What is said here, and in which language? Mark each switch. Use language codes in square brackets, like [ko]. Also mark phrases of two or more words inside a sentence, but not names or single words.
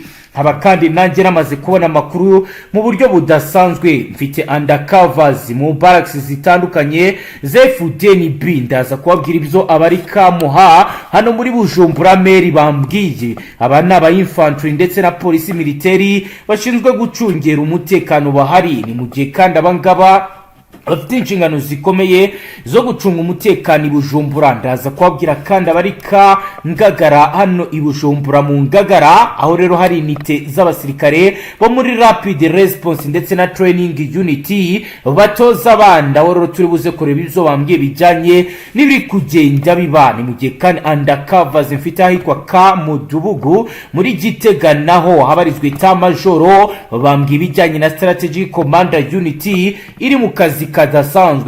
[rw] Haba kandi nanjye namaze kubona amakuru mu buryo budasanzwe, mfite undercovers mu barracks zitandukanye ZFDNB ndaza kubabwira ibyo abari kamuha hano muri Bujumbura meri bambwiye. Aba naba infantry ndetse na [en] police military [rw] bashinzwe gucungera umutekano bahari. Ni mu gihe kandi abangaba bafite inshingano zikomeye zo gucunga umutekano i Bujumbura. Ndaza kubabwira kandi abari ka Ngagara hano i Bujumbura mu Ngagara, aho rero hari unité z'abasirikare bo muri [en] rapid response [rw] ndetse na [en] training unity [rw] batoza abanda. Aho rero turi buze kureba ibyo bambwiye bijyanye n'ibiri kugenda biba. Ni mu gihe kandi undercovers mfite ahitwa ka Mudubugu muri Gitega naho habarizwe ta majoro bambwiye bijyanye na [en] strategic commander unity [rw] iri mu kazi kadasanzwe.